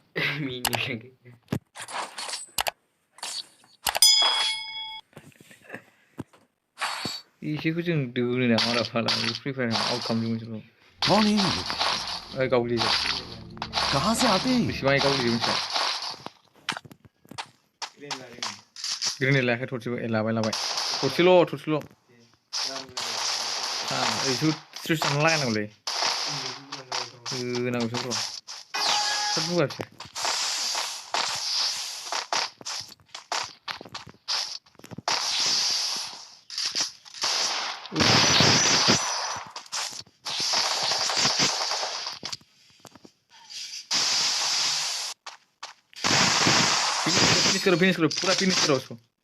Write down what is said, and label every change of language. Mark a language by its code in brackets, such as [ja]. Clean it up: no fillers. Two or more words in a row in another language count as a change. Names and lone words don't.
[brx] इसेखौ जों दोनो ना मारा फाला फ्री फायर आउट खालामदों मोनसेल' गावलि [hi] कहाँ से आते हैं [brx] बेसेबां गावलि मोनसे ग्रेनेड लायाखै थरसेबो लाबाय थरसेल' एसे स्ट्रेस लागायनांगौलै होनांगौसो र' थाब बुगासो [hi] फिनिश करो पूरा फिनिश करो उसको